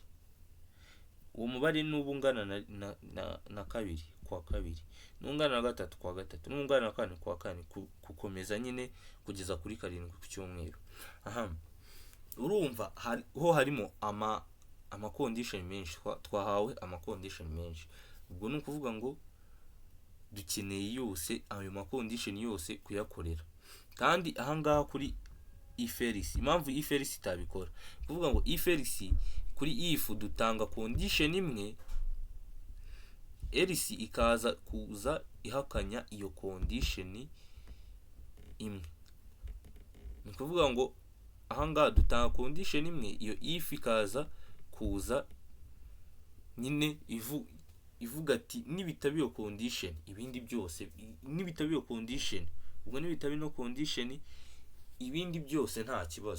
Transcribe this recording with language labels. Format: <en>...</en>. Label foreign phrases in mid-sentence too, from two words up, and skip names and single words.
<rw>uwo mubare nuba ungana na kabiri kuwa kabiri, n'ungana na gatatu kuwa gatatu, n'ungana na kane kuwa kane, gukomeza nyine kugeza kuri karindwi ku cyumweru. Urumva ho harimo amakondishoni menshi, twahawe amakondishoni menshi. ubwo ni ukuvuga ngo dukeneye yose ayo makondishoni yose kuyakorera. kandi ahangaha kuri</rw> <en>if else,</en> <rw>impamvu</rw> <en>if else</en> <rw>itabikora, kuvuga ngo</rw> <en>if else</en> <rw>kuri if dutanga condition imwe, else ikaza kuza ihakanya iyo condition imwe. ni kuvuga ngo ahangaha dutanga condition imwe, iyo if ikaza kuza nyine ivuga ati nibitaba iyo condition ibindi byose, nibitaba iyo condition, ubwo nibitaba ino condition ibindi byose nta kibazo.</rw>